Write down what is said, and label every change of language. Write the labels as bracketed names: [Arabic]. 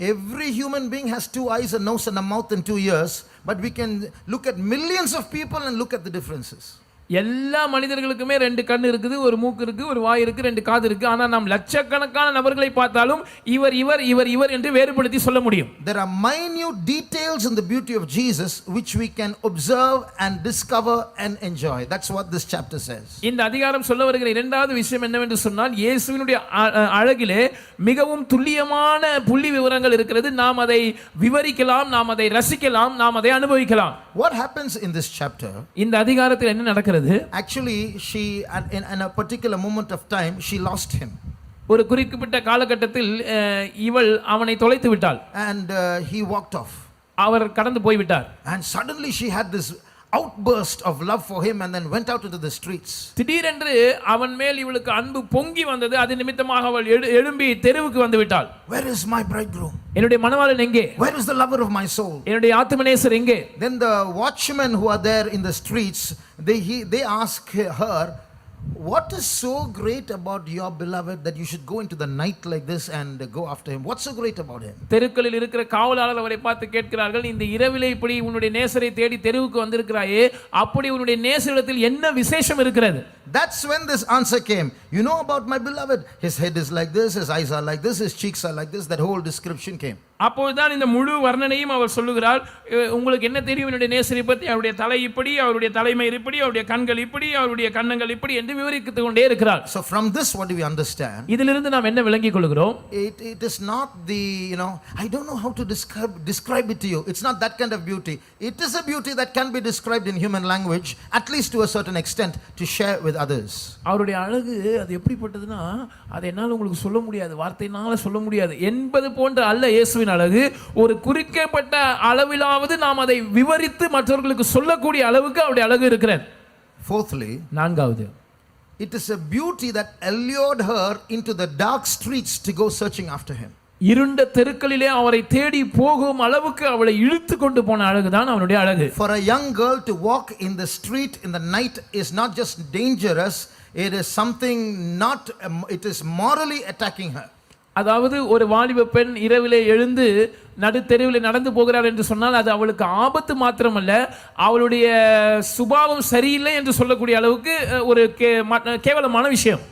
[English] Every human being has two eyes, a nose and a mouth and 2 ears, but we can look at millions of people and look at the differences. [Tamil] எல்லா மனிதர்களுக்குமே 2 கண் இருக்குது, ஒரு மூக்கு இருக்கு, ஒரு வாய் இருக்கு, 2 காது இருக்கு. ஆனால் நாம் லட்சக்கணக்கான நபர்களை பார்த்தாலும் இவர் என்று வேறுபடுத்தி சொல்ல முடியும். [English] There are minute details in the beauty of Jesus which we can observe and discover and enjoy. That's what this chapter says. [Tamil] இந்த அதிகாரம் சொல்ல வருகிற இரண்டாவது விஷயம் என்னவென்று சொன்னால், இயேசுவினுடைய அழகிலே மிகவும் துல்லியமான புள்ளி விவரங்கள் இருக்கிறது. நாம் அதை விவரிக்கலாம், நாம் அதை ரசிக்கலாம், நாம் அதை அனுபவிக்கலாம். [English] What happens in this chapter? [Tamil] இந்த அதிகாரத்தில் என்ன நடக்கிறது? [English] Actually, she in a particular moment of time she lost him. [Tamil] ஒரு குறிப்பிட்ட காலகட்டத்தில் இவள் அவனை தொலைத்து விட்டாள். [English] And he walked off. [Tamil] அவர் கடந்து போய் விட்டார். [English] And suddenly she had this outburst of love for him and then went out into the streets. [Tamil] திடீரென்று அவன் மேல் இவளுக்கு அன்பு பொங்கி வந்தது. அது நிமித்தமாக அவள் எழும்பி தெருவுக்கு வந்து விட்டாள். [English] Where is my bridegroom? [Tamil] என்னுடைய மணவாளன் எங்கே? [English] Where is the lover of my soul? [Tamil] என்னுடைய ஆத்துமநேசர் எங்கே? [English] Then the watchmen who are there in the streets, they ask her, what is so great about your beloved that you should go into the night like this and go after him? What's so great about him? [Tamil] தெருக்களில் இருக்கிற காவலாளர் அவரை பார்த்து கேட்கிறார்கள், இந்த இரவிலே இப்படி உன்னுடைய நேசரை தேடி தெருவுக்கு வந்திருக்கிறாயே, அப்படி உன்னுடைய நேசரிடத்தில் என்ன விசேஷம் இருக்கிறது? [English] That's when this answer came. You know about my beloved? His head is like this, his eyes are like this, his cheeks are like this. That whole description came. [Tamil] அப்போதுதான் இந்த முழு வர்ணனையும் அவர் சொல்லுகிறார். உங்களுக்கு என்ன தெரியும் என்னுடைய நேசரை பற்றி? அவருடைய தலை இப்படி, அவருடைய தலைமயிர் இப்படி, அவருடைய கண்கள் இப்படி, அவருடைய கன்னங்கள் இப்படி என்று விவரித்துக் கொண்டே இருக்கிறார். [English] So from this what do we understand? [Tamil] இதிலிருந்து நாம் என்ன விளங்கிக் கொள்கிறோம்? [English] It is not the, I don't know how to describe it to you. It's not that kind of beauty. It is a beauty that can be described in human language, at least to a certain extent, to share with others. [Tamil] அவருடைய அழகு அது எப்படிப்பட்டதுன்னா, அதை என்னால் உங்களுக்கு சொல்ல முடியாது, வார்த்தையினால சொல்ல முடியாது என்பது போன்ற அல்ல இயேசுவின் அழகு. ஒரு குறிக்கப்பட்ட அளவிலாவது நாம் அதை விவரித்து மற்றவர்களுக்கு சொல்லக்கூடிய அளவுக்கு அவருடைய அழகு இருக்கிறது. [English] Fourthly, [Tamil] நான்காவது, [English] it is a beauty that allured her into the dark streets to go searching after him. [Tamil] இருண்ட தெருக்களிலே அவரை தேடி போகும் அளவுக்கு அவளை இழுத்து கொண்டு போன அழகுதான் அவனுடைய அழகு. [English] For a young girl to walk in the street in the night is not just dangerous, it is something it is morally attacking her. [Tamil] அதாவது ஒரு வாலிப பெண் இரவிலே எழுந்து நடுத்தெருவில் நடந்து போகிறார் என்று சொன்னால் அது அவளுக்கு ஆபத்து மாத்திரமல்ல, அவளுடைய சுபாவம் சரியில்லை என்று சொல்லக்கூடிய அளவுக்கு ஒரு கேவலமான விஷயம்.